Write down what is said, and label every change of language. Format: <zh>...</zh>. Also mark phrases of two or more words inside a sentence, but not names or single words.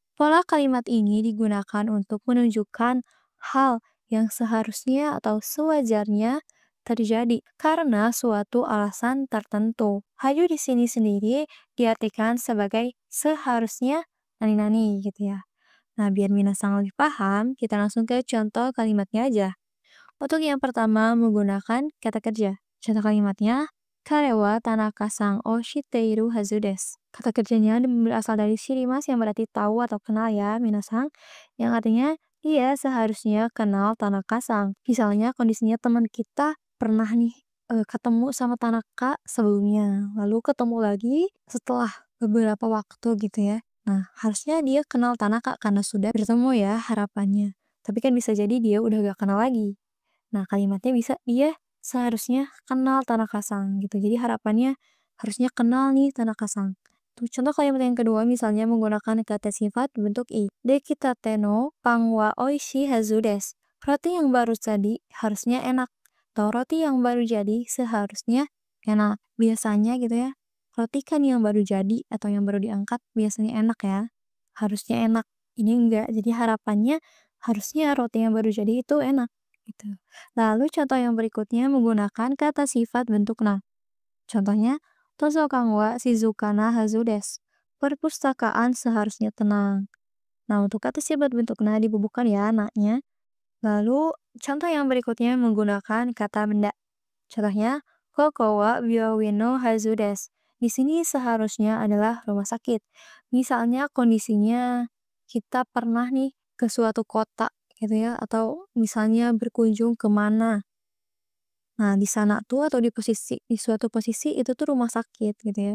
<id>Pola kalimat ini digunakan untuk menunjukkan hal yang seharusnya atau sewajarnya terjadi karena suatu alasan tertentu. Haju di sini sendiri diartikan sebagai seharusnya nani-nani gitu ya. Nah, biar minasang lebih paham, kita langsung ke contoh kalimatnya aja. Untuk yang pertama menggunakan kata kerja. Contoh kalimatnya,</id> <ja>彼は田中さんを知っているはずです.</ja> <id>Kata kerjanya berasal dari shirimas yang berarti tahu atau kenal ya, minasang. Yang artinya dia seharusnya kenal Tanaka-san. Misalnya kondisinya teman kita pernah nih ketemu sama Tanaka sebelumnya, lalu ketemu lagi setelah beberapa waktu gitu ya. Nah, harusnya dia kenal Tanaka karena sudah bertemu ya harapannya. Tapi kan bisa jadi dia udah gak kenal lagi. Nah, kalimatnya bisa dia seharusnya kenal Tanaka-san gitu. Jadi harapannya harusnya kenal nih Tanaka-san. Tuh, contoh kalimat yang kedua misalnya menggunakan kata sifat bentuk i.</id> <ja>出来立てのパンは美味しいはずです.</ja> <id>Roti yang baru jadi harusnya enak. Atau roti yang baru jadi seharusnya enak. Biasanya gitu ya. Roti kan yang baru jadi atau yang baru diangkat biasanya enak ya. Harusnya enak. Ini enggak. Jadi harapannya harusnya roti yang baru jadi itu enak gitu. Lalu contoh yang berikutnya menggunakan kata sifat bentuk na.</id> <ja>Contohnya, 図書館は静かなはずです.</ja> <id>Perpustakaan seharusnya tenang. Nah, untuk kata sifat bentuk na dibubuhkan ya naknya. Lalu, contoh yang berikutnya menggunakan kata benda.</id> <ja>Contohnya, ここは病院のはずです.</ja> <id>Di sini seharusnya adalah rumah sakit. Misalnya kondisinya kita pernah nih ke suatu kota gitu ya, atau misalnya berkunjung kemana. Nah, di sana tuh atau di suatu posisi itu tuh rumah sakit gitu ya.</id>